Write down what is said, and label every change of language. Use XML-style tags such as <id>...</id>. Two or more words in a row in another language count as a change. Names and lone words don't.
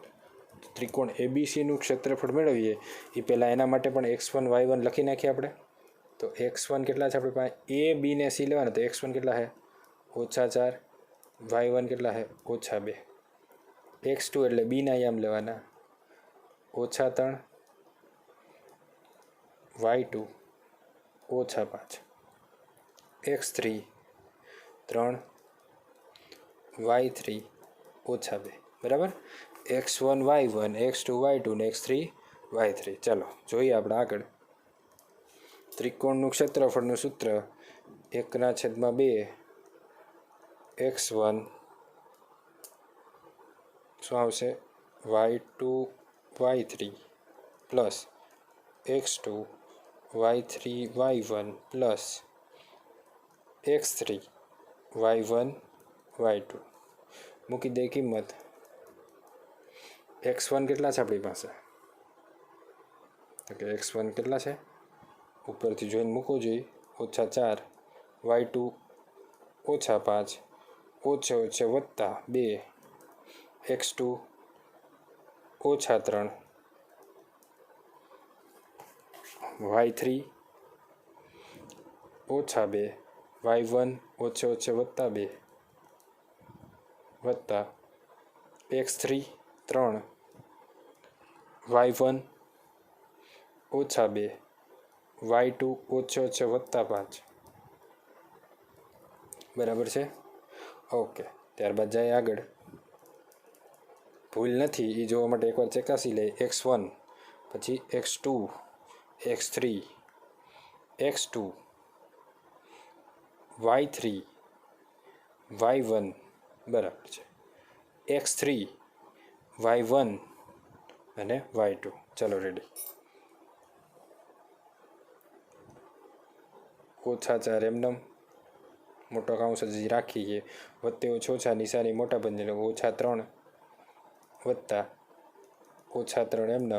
<gu>ત્રિકોણ એબીસીનું ક્ષેત્રફળ મેળવીએ એ પહેલાં એના માટે પણ x1 y1 લખી નાખીએ આપણે. તો x1 કેટલા છે આપણી પાસે? એ બી ને સી લેવાના, તો x1 કેટલા છે? -4, y1 કેટલા છે? -2. x2 એટલે બીના આયામ લેવાના, -3, y2 -5, x3 3, y3 -2, બરાબર. x1 y1, x2 y2 ને x3 y3. ચાલો જોઈએ આપણે આગળ. ત્રિકોણનું ક્ષેત્રફળનું સૂત્ર 1/2 x1 શું આવશે? y2 y3 પ્લસ x2 y3 y1 પ્લસ x3 y1 y2. મૂકી દે કિંમત. x1 કેટલા છે આપણી પાસે? તો કે x1 કેટલા છે? ઉપરથી જોઈને મૂકવું જોઈએ. -4, y2 -5, ઓછે ઓછે વત્તા 2, x2 -3, y3 -2, y1 ઓછે ઓછે વત્તા 2 વત્તા x3 3, y1 -2, y2 ઓછે ઓછે વત્તા 5. બરાબર છે? ઓકે. ત્યારબાદ જાય આગળ. ભૂલ નથી એ જોવા માટે એકવાર ચકાસી લે. x1 પછી x2 x3 x2 y3 y1 બરાબર છે. x3 y1 અને y2. ચાલો રેડી. -4 એમનેમ મોટો કાઉન્સ હજી રાખીએ. વત્તે ઓછા નિશાની મોટા બંને -3 વત્તા -3 એમનેમ.</gu>